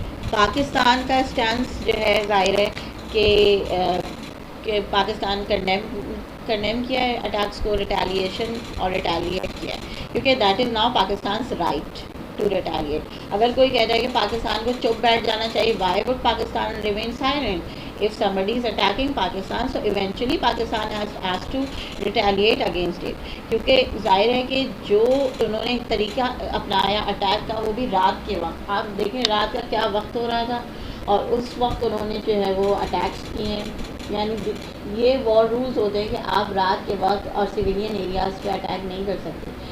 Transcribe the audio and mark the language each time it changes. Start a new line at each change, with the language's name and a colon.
Urdu: پاکستان کا اسٹینس جو ہے ظاہر ہے کہ پاکستان کنڈیم کیا ہے اٹیکس کو، ریٹیلیشن اور ریٹیلیٹ کیا ہے، کیونکہ
English: That is now Pakistan's right to retaliate.
Urdu: اگر کوئی کہتا ہے کہ پاکستان کو چپ بیٹھ جانا چاہیے،
English: Why would Pakistan remain silent if somebody is attacking Pakistan? So eventually Pakistan has to retaliate against it.
Urdu: کیونکہ ظاہر ہے کہ جو انہوں نے طریقہ اپنایا اٹیک کا، وہ بھی رات کے وقت، آپ دیکھیں رات کا کیا وقت ہو رہا تھا، اور اس وقت انہوں نے جو ہے وہ اٹیکس کیے ہیں. یعنی یہ وار رولز ہوتے ہیں کہ آپ رات کے وقت اور سویلین ایریاز پہ اٹیک نہیں کر سکتے.